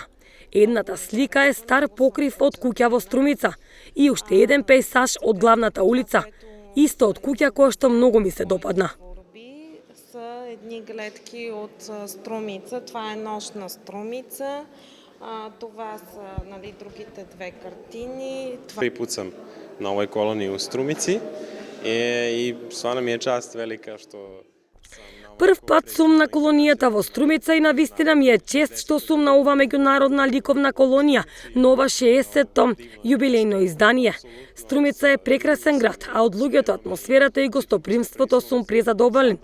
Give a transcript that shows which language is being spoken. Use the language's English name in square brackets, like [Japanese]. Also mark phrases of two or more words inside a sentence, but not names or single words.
[Macedonian] Едната слика е стар покрив од куќа во Струмица и уште еден пейсаж од главната улица, исто од куќа која што многу ми се допадна. [Bulgarian] Са едни гледки од Струмица, това е нощна Струмица. Това са другите две картини. [Serbian] Prvi put sam na ovoj koloniji u Strumici i stvarno mi je čast velika što [Macedonian] Прв пат сум на колонијата во Струмица и навистина ми е чест што сум на ова меѓународна ликовна колонија, на ова 60-то јубилејно издание. Струмица е прекрасен град, а од луѓето, атмосферата и гостопримството сум презадоволен.